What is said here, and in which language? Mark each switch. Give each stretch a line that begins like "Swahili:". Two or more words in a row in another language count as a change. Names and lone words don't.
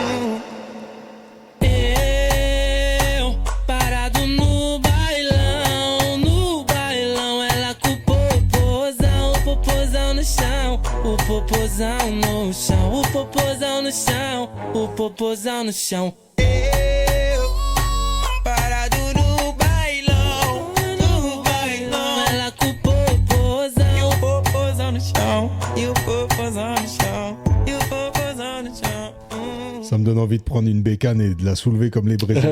Portuguese: Eu parado no bailão, ela com o popozão no chão. O popozão no chão, o popozão no chão, o popozão no chão.
French: Ça me donne envie de prendre une bécane et de la soulever comme les Brésiliens.